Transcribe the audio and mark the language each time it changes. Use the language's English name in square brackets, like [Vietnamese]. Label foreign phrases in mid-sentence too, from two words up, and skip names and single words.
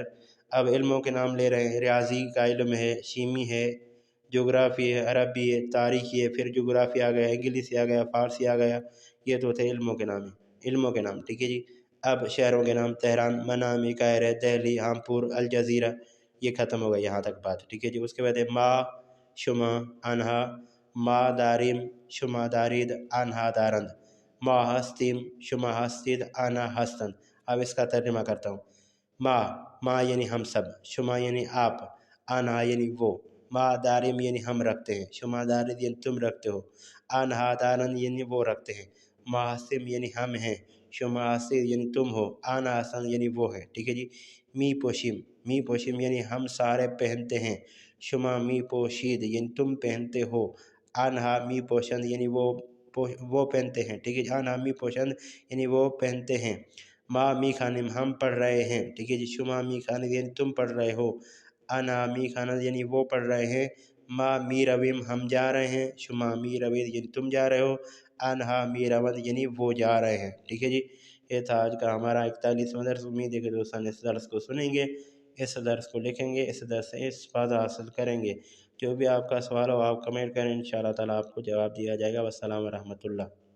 [Urdu] اب علموں کے نام لے رہے ہیں۔ ریاضی کا علم ہے، شیمی ہے، جغرافی ہے، عربی ہے، تاریخی ہے، پھر جغرافی آ گیا، انگلیسی آ گیا، فارسی آ گیا، یہ تو تھے علموں کے نام، علموں کے نام، ٹھیک ہے جی۔ اب شہروں کے نام، تہران، منامہ، قاہرہ، دہلی، ہامپور، الجزیرہ، یہ ختم ہو گئی یہاں تک بات، ٹھیک ہے جی۔ اس کے بعد [Persian] ما، شما، انہا، ما داریم، شما دارید، انہا دارند، ما ہستیم، شما ہستید، انہا ہستند۔ [Urdu] اب اس کا ترجمہ کرتا ہوں۔ ما یعنی ہم سب، شما یعنی آپ، انہا یعنی وہ، [Persian] ما داریم [Urdu] یعنی ہم رکھتے ہیں، [Persian] شما دارید [Urdu] یعنی تم رکھتے ہو، [Persian] انہا دارند [Urdu] یعنی وہ رکھتے ہیں، [Persian] ما ہستیم [Urdu] یعنی ہم ہیں، [Persian] شما ہستید [Urdu] یعنی تم ہو، [Persian] انہا ہستند [Urdu] یعنی وہ ہے، ٹھیک ہے جی۔ [Persian] می پوشیم، می پوشیم [Urdu] یعنی ہم سارے پہنتے ہیں، [Persian] شما می پوشید [Urdu] یعنی تم پہنتے ہو، [Persian] انہا می پوشند [Urdu] یعنی وہ پہنتے ہیں، ٹھیک ہے جی۔ [Persian] انہا می پوشند [Urdu] یعنی وہ پہنتے ہیں۔ [Persian] ما می خانم [Urdu] ہم پڑھ رہے ہیں، ٹھیک ہے جی۔ [Persian] شما می خانم [Urdu] یعنی تم پڑھ رہے ہو، [Persian] انہا می خانم [Urdu] یعنی وہ پڑھ رہے ہیں۔ [Persian] ما می رویم [Urdu] ہم جا رہے ہیں، [Persian] شما می روید [Urdu] یعنی تم جا رہے ہو، [Persian] انہا می روند [Urdu] یعنی وہ جا رہے ہیں، ٹھیک ہے جی۔ یہ تھا آج کا ہمارا 41واں درس۔ امید ہے کہ دوستان اس درس کو سنیں گے، اس درس کو لکھیں گے، اس درس سے استفادہ حاصل کریں گے۔ جو بھی آپ کا سوال ہو آپ کمنٹ کریں، [Arabic] انشاءاللہ تعالیٰ [Urdu] آپ کو جواب دیا جائے گا۔ [Arabic] والسلام ورحمۃ اللہ۔